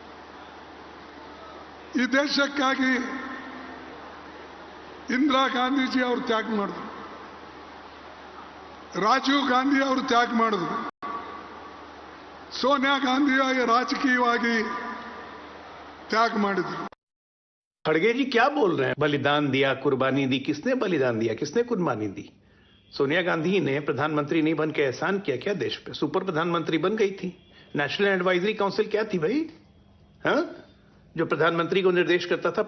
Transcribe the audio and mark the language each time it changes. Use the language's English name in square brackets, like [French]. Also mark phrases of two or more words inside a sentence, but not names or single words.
[Kannada] ಈ ದೇಶಕ್ಕಾಗಿ ಇಂದಿರಾ ಗಾಂಧೀಜಿ ಅವರು ತ್ಯಾಗ ಮಾಡಿದ್ರು, ರಾಜೀವ್ ಗಾಂಧಿ ಅವರು ತ್ಯಾಗ ಮಾಡಿದ್ರು, ಸೋನಿಯಾ ಗಾಂಧಿಯಾಗಿ ರಾಜಕೀಯವಾಗಿ ತ್ಯಾಗ ಮಾಡಿದ್ರು. [Hindi] खड़गे जी क्या बोल रहे हैं? बलिदान दिया, कुर्बानी दी. किसने बलिदान दिया, किसने कुर्बानी दी? सोनिया गांधी ने प्रधानमंत्री नहीं बन के एहसान किया क्या देश पे? सुपर प्रधानमंत्री बन गई थी. नेशनल एडवाइजरी काउंसिल क्या थी भाई? हाँ, जो प्रधानमंत्री को निर्देश करता था.